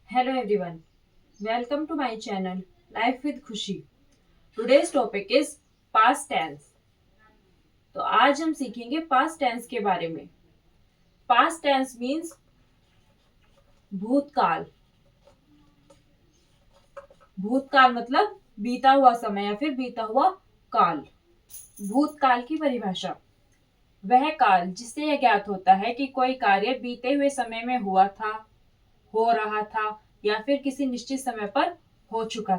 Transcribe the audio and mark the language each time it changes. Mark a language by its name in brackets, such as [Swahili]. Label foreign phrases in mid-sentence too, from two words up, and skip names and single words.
[English] Hello everyone, welcome to my channel Life with खुशी। Today's topic is past tense। [Hindi] तो आज हम सीखेंगे [English] past tense [Hindi] के बारे में। [English] Past tense means भूतकाल। [Hindi] भूतकाल मतलब बीता हुआ समय या फिर बीता हुआ काल। भूतकाल की परिभाषा, वह काल जिससे यह ज्ञात होता है कि कोई कार्य बीते हुए समय में हुआ था, हो रहा था या फिर किसी निश्चित समय पर हो चुका।